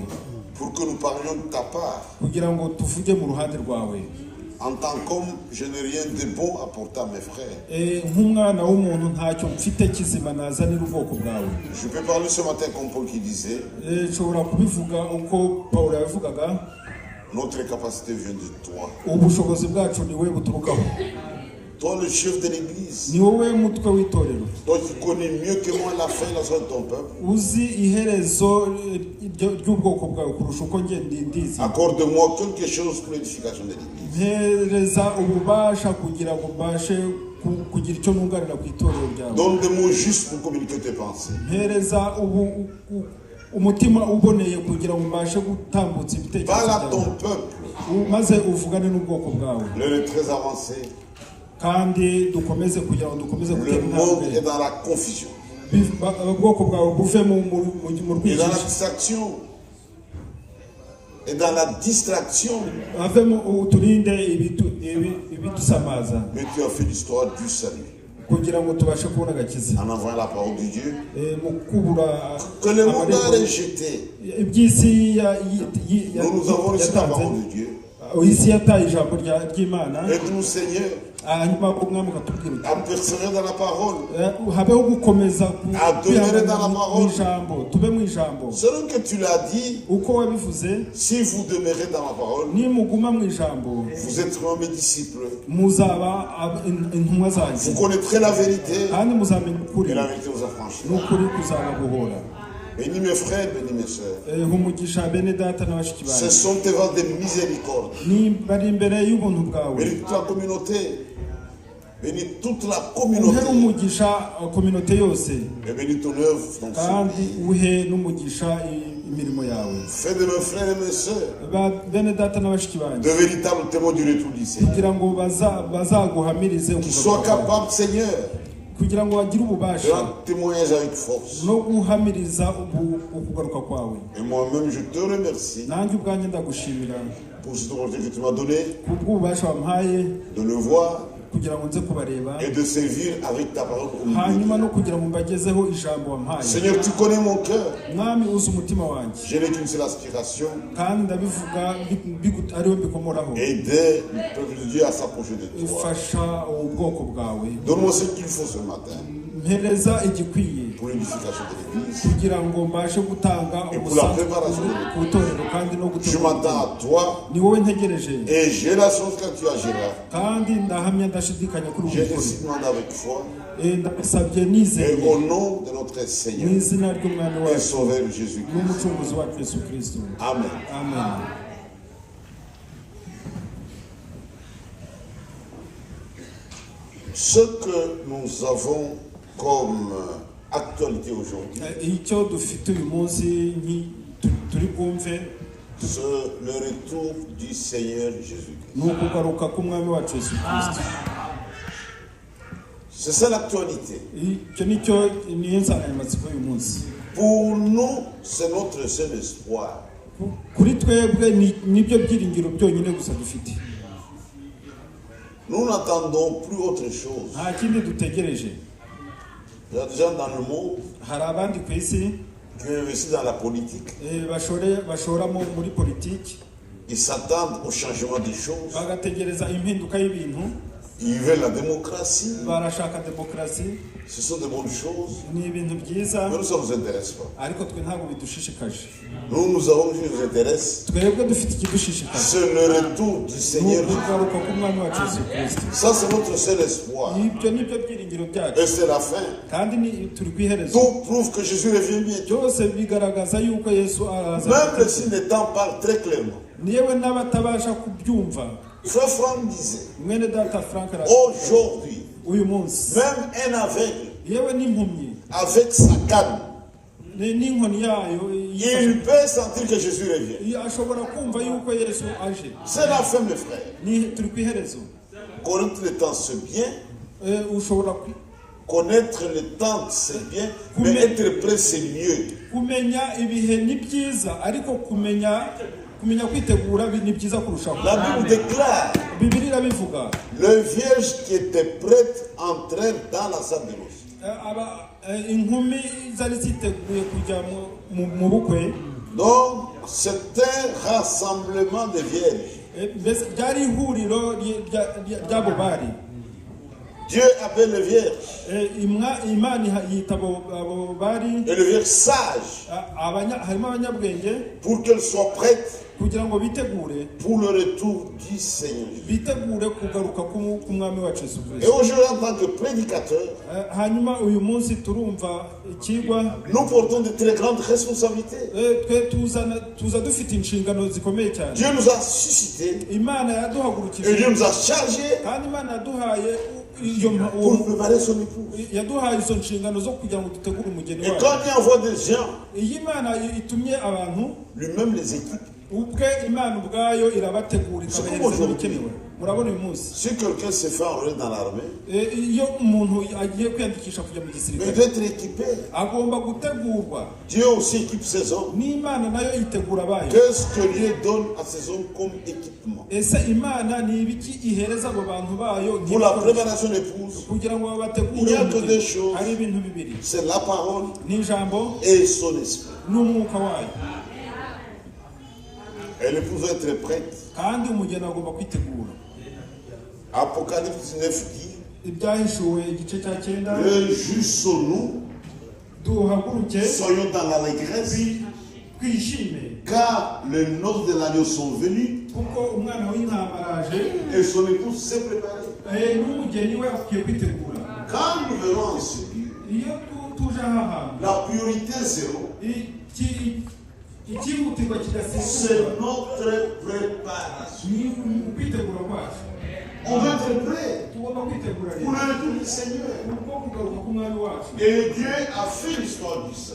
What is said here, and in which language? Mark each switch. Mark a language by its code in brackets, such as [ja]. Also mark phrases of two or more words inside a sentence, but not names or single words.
[fr] Pour que nous parlions de ta part. [rw] Kugira ngo tuvuge mu ruhande rwawe. [fr] En tant qu'homme, je n'ai rien de bon à apporter à mes frères. [rw] Nk'umwana w'umuntu ntacyo mfite kizima nazanira ubwoko bwawe. [fr] Je peux parler ce matin comme Paul qui disait. [rw] Nshobora kubivuga uko Pawulo yabivugaga. [fr] Notre capacité vient de toi. [rw] Ubushobozi bwacu ni we buturukaho. [fr] Toi, le chef de l'église. [rw] ni wowe mutwe w'itorero. [fr] Toi qui connais mieux que moi la fin et la soirée de ton peuple. [rw] Uzi iherezo ry'ubwoko bwawe kurusha uko nge ndizi. [fr] Accorde-moi quelque chose pour l'édification de l'église. [rw] Mpereza ububasha kugira ngo mbashe kugira icyo nunganira ku itorero ryawe. [fr] Donne des mots justes pour communiquer tes pensées. [rw] Mpereza umutima uboneye kugira ngo mbashe gutambutsa ibitekerezo [fr] Parle à [rw] byawe. [fr] ton peuple. [rw] Maze uvugane n'ubwoko bwawe. [fr] L'heure est très avancée. [rw] Kandi dukomeze kugira ngo dukomeze gutera [fr] Le monde [rw] intambwe. [fr] est dans la confusion. [rw] Ubwoko bwawe buve mu [fr] Et dans la [rw] rwijiji. [fr] distraction. Et dans la distraction. [rw] Havemo uturinde ibidusamaza [fr] Mais tu as fait l'histoire du salut. [rw] kugira ngo tubashe kubona agakiza. [fr] En envoyant la parole de Dieu. [rw] Mu kubura [fr] Que le monde a rejeté. [rw] iby'isi [fr] Nous avons reçu la parole de Dieu. [rw] isi yataye ijambo ry'Imana. [fr] Aide-nous, Seigneur, [rw] hanyuma umwami ukatubwira [fr] à persévérer dans la parole. [rw] habeho gukomeza [fr] demeurer dans la parole. [rw] mu ijambo, tube mu ijambo [fr] Selon que tu l'as dit, [rw] uko wabivuze. [fr] si vous demeurez dans ma parole, [rw] nimuguma mu ijambo [fr] vous êtes mes disciples. [rw] muzaba intumwa [fr] Vous [rw] zanjye [fr] connaîtrez la vérité [rw] kandi muzamenya ukuri [fr] et la vérité vous affranchira. [rw] n'ukuri kuzababohora. [fr] Bénis mes frères, bénis mes sœurs. [rw] umugisha bene data na bashiki [fr] Ce [rw] banjye [fr] sont tes vents de miséricorde. [rw] bari imbere y'ubuntu bwawe. [fr] Bénis toute la communauté. Bénis toute la [rw] uhe [fr] communauté. [rw] umugisha kominote yose [fr] Et bénis ton œuvre. Donc, [rw] kandi uhe n'umugisha imirimo yawe. [fr] fais de mes frères et mes sœurs [rw] bene data na bashiki banjye [fr] de véritables témoins du retour du Seigneur. [rw] kugira ngo bazaguhamirize [fr] Qu'ils soient capables, Seigneur, [rw] kugira ngo bagire [fr] de [rw] ububasha [fr] rendre témoignage avec force. [rw] no guhamiriza ukugaruka kwawe. [fr] Et moi-même, je te remercie [rw] nanjye ubwanjye ndagushimira [fr] pour cette opportunité que tu m'as donnée [rw] kubw'ububasha wampaye [fr] de le voir [rw] kugira ngo nze kubareba [fr] et de servir avec ta parole au milieu [rw] hanyuma [fr] d'eux. [rw] no kugira ngo mbagezeho ijambo wampaye. [fr] Seigneur, tu connais mon cœur. [rw] mwami uzi umutima wanjye [fr] Je n'ai qu'une seule aspiration, [rw] kandi ndabivuga ariwe mbikomoraho. [fr] aider le peuple de Dieu à s'approcher de toi. [rw] ufasha ubwoko bwawe. [fr] Donne-moi ce qu'il faut ce matin [rw] mpereza igikwiye [fr] pour l'édification de l'Église. [rw] kugira ngo mbashe gutanga [fr] Et pour la [rw] umusanzu [fr] préparation de [rw] ku itorero kandi no [fr] Je [rw] gutegura. [fr] m'attends à toi [rw] ni wowe ntegereje [fr] et j'ai la chance que tu agiras. [rw] kandi ndahamya ndashidikanya kuri [fr] J'ai [rw] ubu bukuru. [fr] ainsi demandé avec foi [rw] ndabisabye [fr] et [rw] nizeye [fr] au nom de notre [rw] mu [fr] Seigneur [rw] izina ry'umwami [fr] et [rw] wacu [fr] Sauveur Jésus-Christ. [rw] n'umucunguzi wacu Yesu Kristo. [fr] Amen. [rw] amen. [fr] Ce que nous avons comme actualité aujourd'hui, [rw] icyo dufite uyu munsi turi bwumve [fr] c'est le retour du Seigneur Jésus-Christ. [rw] ni ukugaruka k'umwami wacu Yesu Kristo. [fr] C'est ça l'actualité. [rw] icyo niyo nsanganyamatsiko y'uyu munsi. [fr] Pour nous, c'est notre seul espoir. [rw] kuri twebwe nibyo byiringiro byonyine gusa dufite. [fr] Nous n'attendons plus autre chose. [rw] nta kindi dutegereje. [fr] Il y a des gens dans le monde [rw] hari abandi ku isi [fr] qui investissent dans la politique. [rw] bashoramo muri politiki [fr] Ils s'attendent au changement des choses. [rw] bagategereza impinduka y'ibintu. [fr] Ils veulent la démocratie. [rw] barashaka demokarasi. [fr] Ce sont de bonnes choses. [rw] ni ibintu byiza [fr] Mais nous, ça ne nous intéresse pas. [rw] ariko twe ntabwo bidushishikaje. [fr] Nous avons ce qui nous intéresse. [rw] twebwe dufite ikidushishikaje. [fr] C'est le retour du [rw] ni [fr] Seigneur. [rw] ukugaruka k'umwami wacu Yesu Kristo. [fr] Ça, c'est notre seul espoir. [rw] ibyo nibyo byiringiro byacu [fr] Et c'est la fin. [rw] kandi turi ku iherezo. [fr] Tout prouve que Jésus revient bientôt. [rw] byose bigaragaza yuko Yesu araza. [fr] Même le signe des temps parle très clairement. [rw] yewe n'abatabasha kubyumva. [fr] Frère Franck disait, [rw] mwene data Frank [fr] aujourd'hui, [rw] uyu munsi [fr] même un aveugle, [rw] yewe n'impumyi [fr] avec sa canne, [rw] n'inkoni yayo [fr] il peut sentir que Jésus revient. [rw] ashobora kumva yuko Yesu aje. [fr] C'est la fin, mes frères. [rw] turi ku iherezo. [fr] Connaître le temps, c'est bien. [rw] ushobora [fr] Connaître le temps, c'est bien. Mais être prêt, c'est mieux. [rw] kumenya ibihe ni byiza ariko kumenya kwitegura ni byiza kurushaho. [fr] La Bible déclare, [rw] Bibiliya irabivuga. [fr] le vierge qui était prête entrèrent dans la salle de noces. [rw] inkumi zari ziteguye kujya mu bukwe. [fr] Donc, c'est un rassemblement de vierges. [rw] mbese ryari ihuriro ry'abo bari. [fr] Dieu appelle les vierges. [rw] imana yita abo bari [fr] Et les vierges sages. [rw] harimo abanyabwenge [fr] Pour qu'elles soient prêtes [rw] kugira ngo bitegure [fr] pour le retour du Seigneur. [rw] bitegure kugaruka k'umwami wacu Yesu [fr] Et [rw] Kristo. [fr] aujourd'hui, en tant que prédicateur, [rw] Hanyuma uyu munsi turumva ikigwa, [fr] nous portons de très grandes responsabilités. [rw] twe tuza dufite inshingano zikomeye cyane. [fr] Dieu nous a suscités [rw] Imana [fr] et [rw] yaduhagurukije [fr] Dieu nous a chargés [rw] kandi Imana yaduhaye [fr] pour préparer son épouse. [rw] yaduhaye izo nshingano zo kugira ngo dutegure umugeni [fr] Et [rw] wacu. [fr] quand il envoie des gens, [rw] Iyi Imana itumye abantu, [fr] lui-même les équipe. [rw] ubwe Imana ubwayo irabategura ikabahereza ibikenewe. Murabona uyu munsi [fr] Si quelqu'un se fait enrôler dans l'armée, [rw] iyo umuntu agiye kwiyandikisha kujya mu [fr] il [rw] gisirikare [fr] doit être équipé. [rw] agomba gutegurwa. [fr] Dieu aussi équipe ses hommes. [rw] N'Imana nayo yitegura abayo. [fr] Qu'est-ce que Dieu donne à ses hommes comme équipement? [rw] Ese Imana ni ibiki ihereza abo bantu bayo [fr] Pour la préparation d'épouse, [rw] kugira ngo [fr] il [rw] babategure [fr] n'y a que [rw] umugeni? [fr] deux choses. [rw] Hari ibintu bibiri, [fr] C'est la parole [rw] n'ijambo [fr] et son esprit. [rw] n'umwuka wayo, [fr] Et l'épouse doit être prête. [rw] kandi umugeni agomba kwitegura. [fr] Apocalypse 19 dit, [rw] Ibyahishuwe igice cya 9, [fr] réjouissons-nous, [rw] duhaguruke [fr] soyons dans l'allégresse, [rw] twishime [fr] car les noces de l'agneau sont venues [rw] kuko umwana w'intama araje, [fr] et son épouse s'est préparée. [rw] n'umugeni we akwiye kwitegura. [fr] Quand nous verrons en ce lieu, [rw] Iyo tuje aha hantu, [fr] la priorité zéro, [rw] ikihutirwa kidasimburwa [fr] c'est notre préparation. [rw] ni ukwitegura kwacu. [fr] On doit être prêt [rw] Tugomba kwitegura [fr] pour [rw] rero [fr] le retour du Seigneur. [rw] kuko kugaruka k'umwami wacu. [fr] Et Dieu a fait l'histoire du seul.